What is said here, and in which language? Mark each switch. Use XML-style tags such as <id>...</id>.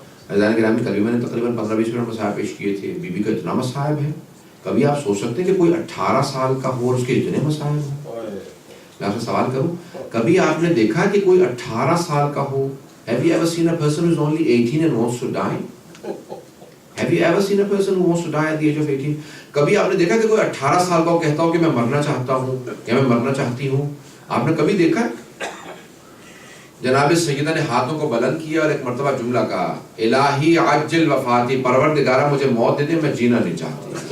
<ur>عزیزان گرامی کبھی میں نے تقریباً 15-20 منٹ مسائب پیش کیے تھے. بی بی کا اتنا مسائب ہے, کبھی آپ سوچ سکتے ہیں کہ کوئی 18 سال کا ہو اور اس کے اتنے مسائب ہوں. میں آپ سے سوال کروں, کبھی آپ نے دیکھا کہ کوئی 18 سال کا ہو؟</ur> <en>Have you ever seen a person who is only 18 and wants to die? Have you ever seen a person who wants to die at the age of 18?</en> <ur>کبھی آپ نے دیکھا کہ کوئی 18 سال کا کہتا ہو کہ میں مرنا چاہتا ہوں یا میں مرنا چاہتی ہوں؟ آپ نے کبھی دیکھا؟ جناب سیدہ نے ہاتھوں کو بلند کیا اور ایک مرتبہ جملہ کہا,</ur> <ar>الہی عجل وفاتی,</ar> <ur>پروردگارہ مجھے موت دے دے, میں جینا نہیں چاہتی.</ur>